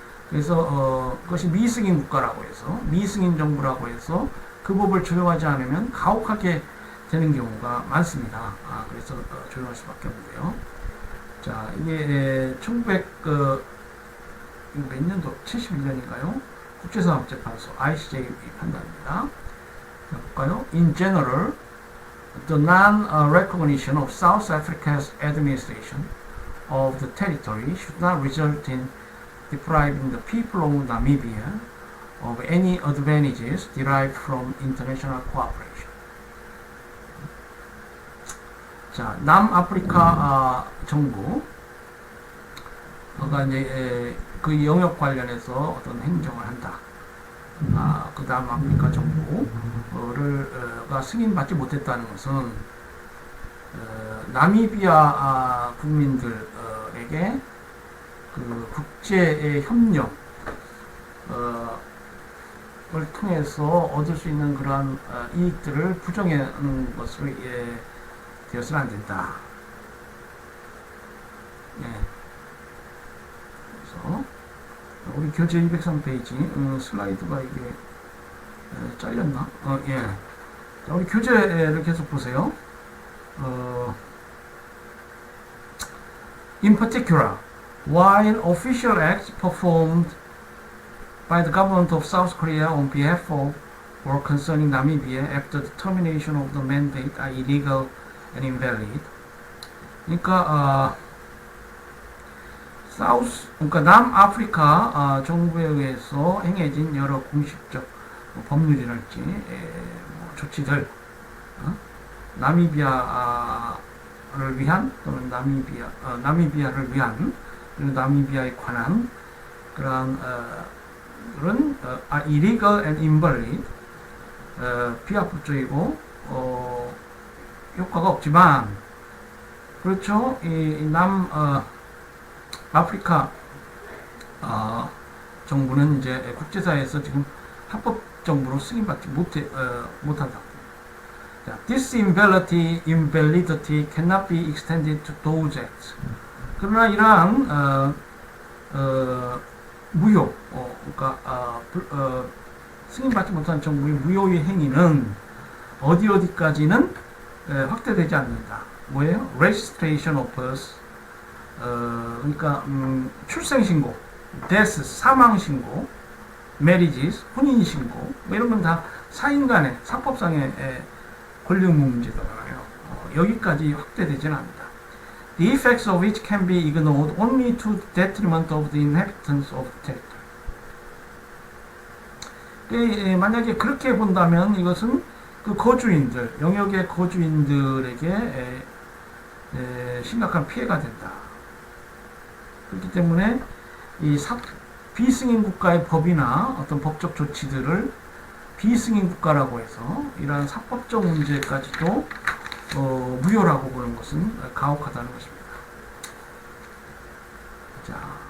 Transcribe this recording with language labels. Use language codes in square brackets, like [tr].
[ko] 그래서 그것이 미승인 국가라고 해서 미승인 정부라고 해서 그 법을 적용하지 않으면 가혹하게 되는 경우가 많습니다. 그래서 적용할 수밖에 없는데요. 자, 이게 1900몇 년도 71년인가요? 국제사법재판소 ICJ 판단입니다. 자, 볼까요? [en] In general, the non-recognition of South Africa's administration of the territory should not result in depriving the people of Namibia of any advantages derived from international cooperation. [ko] 자, 남아프리카 정부가 이제 그 영역 관련해서 어떤 행정을 한다. 그 남아프리카 정부가 승인받지 못했다는 것은 나미비아 국민들에게 그 국제 협력 을 통해서 얻을 수 있는 그러한 이익들을 부정하는 것으로 되어서는 안 된다. 예. 그래서 우리 교재 203페이지 슬라이드가 이게 잘렸나? 예. 자, 우리 교재를 계속 보세요. [en] In particular, while official acts performed by the government of South Korea on behalf of or concerning Namibia after the termination of the mandate are illegal and invalid. [ko] 그러니까 그러니까 남아프리카 정부에 의해서 행해진 여러 공식적 법률이랄지 조치들, 나미비아를 위한 또는 나미비아를 위한 그리고 나미비아에 관한 그런 [en] illegal and invalid, [ko] 비합법적이고 효과가 없지만, 그렇죠. 이 아프리카 정부는 이제 국제사회에서 지금 합법 정부로 승인받지 못한다. [en] This invalidity cannot be extended to those acts. [ko] 그러나 이러한 무효, 그러니까 승인받지 못한 정부의 무효의 행위는 어디까지는 확대되지 않는다. 뭐예요? [en] Registration of birth, [ko] 그러니까 출생신고, death, 사망신고, marriages, 혼인신고, 뭐 이런 건 다 사인 간의 사법상의 권리 문제잖아요. 여기까지 확대되지는 않는다. [en] The effects of which can be ignored only to the detriment of the inhabitants of the territory. [ko] 만약에 그렇게 본다면 이것은 그 거주인들, 영역의 거주인들에게 심각한 피해가 된다. 그렇기 때문에 이 비승인 국가의 법이나 어떤 법적 조치들을 비승인 국가라고 해서 이러한 사법적 문제까지도 무효라고 보는 것은 가혹하다는 것입니다.